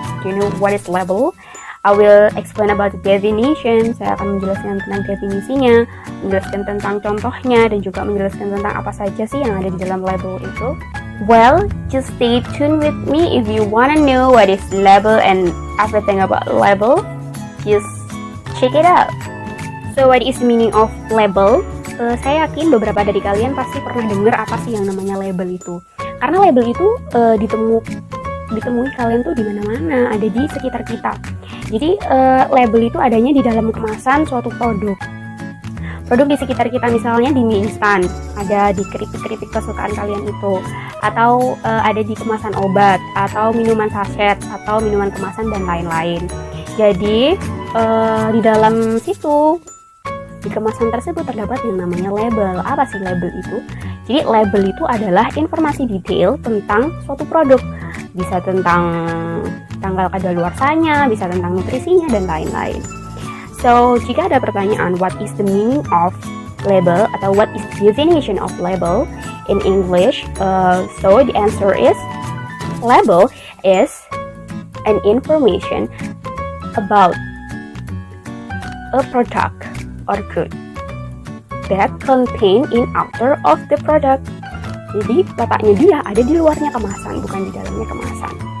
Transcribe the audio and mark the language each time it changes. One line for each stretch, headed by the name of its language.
English: Do you know what is label? I will explain about the definition.
Indonesian: Saya akan menjelaskan tentang definisinya, menjelaskan tentang contohnya, dan juga menjelaskan tentang apa saja sih yang ada di dalam label itu.
English: Well, just stay tuned with me if you wanna know what is label and everything about label. Just check it out. So, what is the meaning of label?
Indonesian: Saya yakin beberapa dari kalian pasti pernah dengar apa sih yang namanya label itu. Karena label itu ditemui kalian tuh di mana-mana, ada di sekitar kita. Jadi label itu adanya di dalam kemasan suatu produk. Produk di sekitar kita, misalnya di mie instan, ada di keripik-keripik kesukaan kalian itu, atau ada di kemasan obat, atau minuman saset, atau minuman kemasan dan lain-lain. Jadi di dalam situ, di kemasan tersebut terdapat yang namanya label. Apa sih label itu? Jadi label itu adalah informasi detail tentang suatu produk. Bisa tentang tanggal kadaluarsanya, bisa tentang nutrisinya, dan lain-lain.
English: So,
Indonesian: jika ada pertanyaan,
English: what is the meaning of label,
Indonesian: atau
English: what is the definition of label in English? So, the answer is, label is an information about a product or good that contain in outer of the product.
Indonesian: Jadi letaknya dia ada di luarnya kemasan, bukan di dalamnya kemasan.